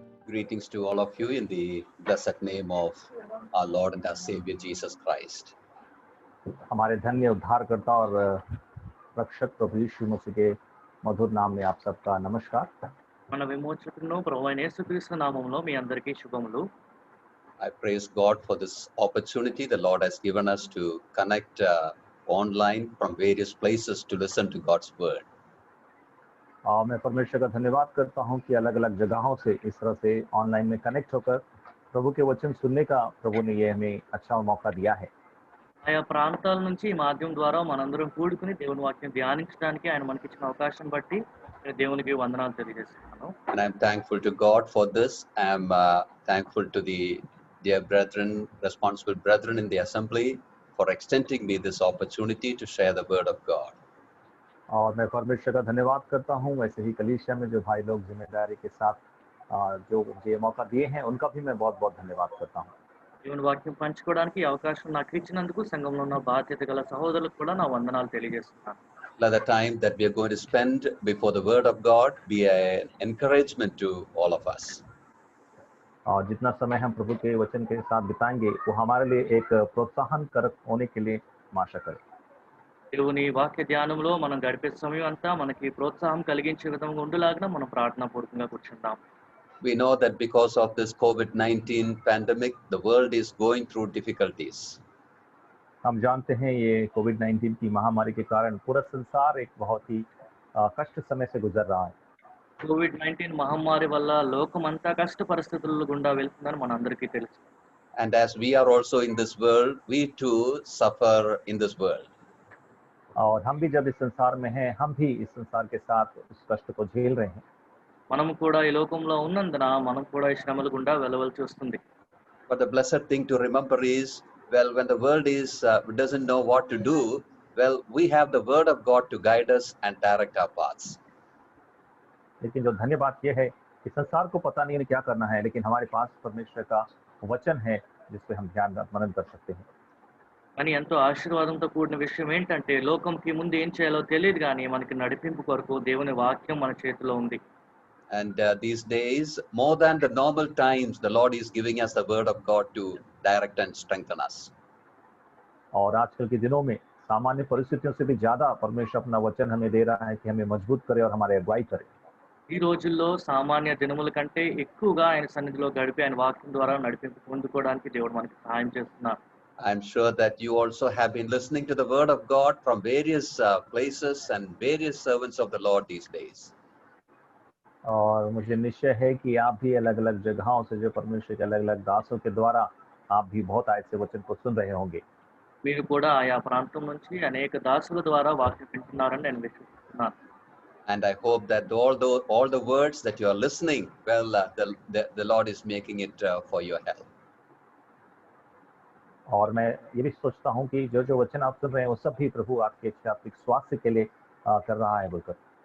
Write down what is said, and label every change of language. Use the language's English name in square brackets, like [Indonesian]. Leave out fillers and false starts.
[English] Greetings to all of you in the blessed name of our Lord and our Savior Jesus Christ. [Hindi] हमारे धन्य उद्धारकर्ता और रक्षक प्रभु यीशु मसीह के मधुर नाम में आप सबका नमस्कार। [Telugu] మన విమోచకుడును ప్రభువైన యేసుక్రీస్తు నామములో మీ అందరికీ శుభములు. [English] I praise God for this opportunity the Lord has given us to connect online from various places to listen to God's word. [Hindi] मैं परमेश्वर का धन्यवाद करता हूं कि अलग-अलग जगहों से इस तरह से ऑनलाइन में कनेक्ट होकर प्रभु के वचन सुनने का प्रभु ने ये हमें अच्छा मौका दिया है। [Telugu] ఆయా ప్రాంతాల నుంచి ఈ మాధ్యమం ద్వారా మనందరం కూడుకుని దేవుని వాక్యం ధ్యానించడానికి ఆయన మనకిచ్చిన అవకాశం బట్టి నేను దేవునికి వందనాలు తెలియజేస్తున్నాను. [English] And I'm thankful to God for this. I'm thankful to the dear brethren, responsible brethren in the assembly for extending me this opportunity to share the word of God. [Hindi] और मैं परमेश्वर का धन्यवाद करता हूं वैसे ही कलीसिया में जो भाई लोग जिम्मेदारी के साथ जो मुझे मौका दिए हैं उनका भी मैं बहुत-बहुत धन्यवाद करता हूं। [Telugu] దేవుని వాక్యం పంచుకోవడానికి ఈ అవకాశం నాకు ఇచ్చినందుకు సంఘంలో ఉన్న బాధ్యత గల సహోదరులకు కూడా నా వందనాలు తెలియజేస్తున్నాను. [English] Let the time that we are going to spend before the word of God be an encouragement to all of us. [Hindi] और जितना समय हम प्रभु के वचन के साथ बिताएंगे वो हमारे लिए एक प्रोत्साहन कारक होने के लिए हम आशा करें। [Telugu] దేవుని వాక్య ధ్యానంలో మనం గడిపే సమయం అంతా మనకి ప్రోత్సాహం కలిగించే విధంగా ఉండేలాగా మనం ప్రార్థనాపూర్వకంగా కూర్చుందాం. [English] We know that because of this COVID-19 pandemic, the world is going through difficulties. [Hindi] हम जानते हैं ये कोविड-19 की महामारी के कारण पूरा संसार एक बहुत ही कष्ट समय से गुजर रहा है। [Telugu] కోవిడ్-19 మహమ్మారి వల్ల లోకమంతా కష్ట పరిస్థితుల గుండా వెళ్తుందని మనందరికీ తెలుసు. [English] And as we are also in this world, we too suffer in this world. [Hindi] और हम भी जब इस संसार में हैं, हम भी इस संसार के साथ उस कष्ट को झेल रहे हैं। [Telugu] మనం కూడా ఈ లోకంలో ఉన్నందున మనం కూడా ఈ శ్రమల గుండా వెళ్ళవలసి వస్తుంది. [English] But the blessed thing to remember is, well, when the world doesn't know what to do, well, we have the word of God to guide us and direct our paths. [Hindi] लेकिन जो धन्य बात यह है कि संसार को पता नहीं है क्या करना है, लेकिन हमारे पास परमेश्वर का वचन है जिस पे हम ध्यान मनन कर सकते हैं। [Telugu] కానీ ఎంతో ఆశీర్వాదంతో కూడిన విషయం ఏంటంటే లోకంకి ముందు ఏం చేయాలో తెలియదు కానీ మనకి నడిపింపు కొరకు దేవుని వాక్యం మన చేతిలో ఉంది. [English] And these days, more than the normal times, the Lord is giving us the word of God to direct and strengthen us. [Hindi] और आजकल के दिनों में सामान्य परिस्थितियों से भी ज्यादा परमेश्वर अपना वचन हमें दे रहा है कि हमें मजबूत करे और हमारे अगुवाई करे। [Telugu] ఈ రోజుల్లో సామాన్య దినముల కంటే ఎక్కువగా ఆయన సన్నిధిలో గడిపి ఆయన వాక్యం ద్వారా నడిపింపు పొందుకోవడానికి దేవుడు మనకి సహాయం చేస్తున్నారు. [English] I'm sure that you also have been listening to the word of God from various places and various servants of the Lord these days. [Hindi] और मुझे निश्चय है कि आप भी अलग-अलग जगहों से जो परमेश्वर के अलग-अलग दासों के द्वारा आप भी बहुत आयत से वचन को सुन रहे होंगे। [Telugu] మీరు కూడా ఆయా ప్రాంతం నుంచి అనేక దాసుల ద్వారా వాక్యం వింటున్నారని నేను విశ్వసిస్తున్నాను. [English] And I hope that all the words that you are listening, well, the Lord is making it for your help. [Hindi] और मैं ये भी सोचता हूँ कि जो वचन आप सुन रहे हैं वो सब भी प्रभु आपके आत्मिक स्वास्थ्य के लिए कर रहा है बोलकर।